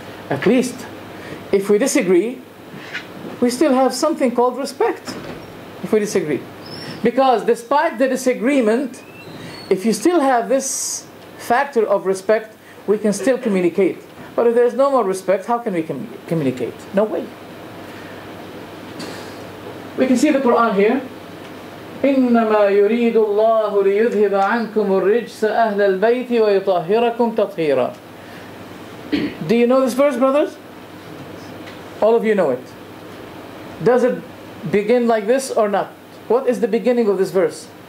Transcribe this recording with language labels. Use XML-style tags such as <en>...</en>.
<en>At least, if we disagree, we still have something called respect, if we disagree. Because despite the disagreement, if you still have this factor of respect, we can still communicate. But if there's no more respect, how can we communicate? No way. We can see the Quran here.</en> <ar>إنما يريد الله ليذهب عنكم الرجس أهل البيت ويطهركم تطهيرا.</ar> <en>Do you know this verse, brothers? All of you know it. Does it begin like this or not? What is the beginning of this verse?</en>